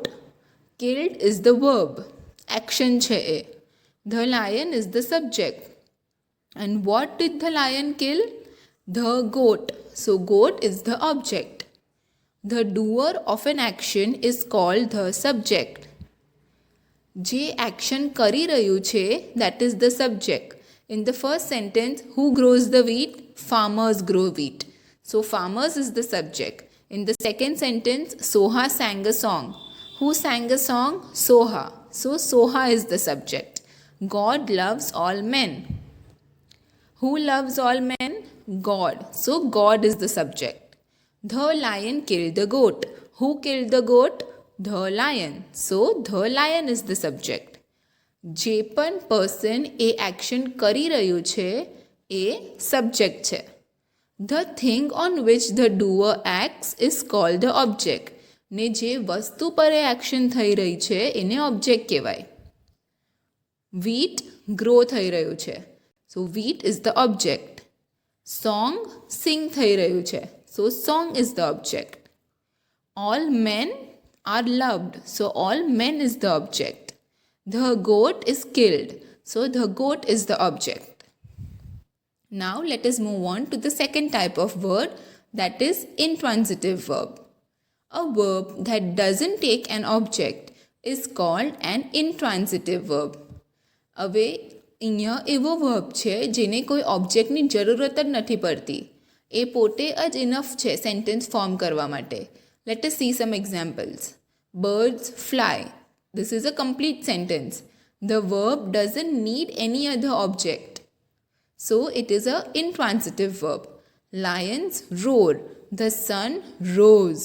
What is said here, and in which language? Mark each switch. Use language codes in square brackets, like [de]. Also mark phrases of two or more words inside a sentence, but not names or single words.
[en] Killed is the verb. Action છે. The lion is the subject. And what did the lion kill? The goat. So goat is the object. The doer of an action is called the subject. [gu] જે action કરી રહ્યું છે, [en] that is the subject. In the first sentence, who grows the wheat? Farmers grow wheat. So farmers is the subject. In the second sentence, Soha sang a song. Who sang a song? Soha. So Soha is the subject. God loves all men. Who loves all men? God. So God is the subject. The lion killed the goat. Who killed the goat? The lion. So the lion is the subject. [gu] જે પણ person એ action કરી રહ્યું છે એ subject છે. [en] The thing on which the doer acts is called the object. [gu] ને જે વસ્તુ પર એ action થઈ રહી છે એને object કહેવાય. [en] Wheat grow [gu] થઈ રહ્યું છે. [en] So wheat is the object. Song sing [gu] થઈ રહ્યું છે. [en] So song is the object. All men are loved. So all men is the object. The goat is killed. So the goat is the object. Now let us move on to the second type of word, that is intransitive verb. A verb that doesn't take an object is called an intransitive verb. [gu] હવે અહીંયા એવો વર્બ છે જેને કોઈ ઓબ્જેક્ટની જરૂરત જ નથી પડતી. એ પોતે જ ઇનફ છે [en] sentence form [gu] કરવા માટે. [en] Let us see some examples. Birds fly. This is a complete sentence. The verb doesn't need any other object. So it is an intransitive verb. Lions roar. The sun rose.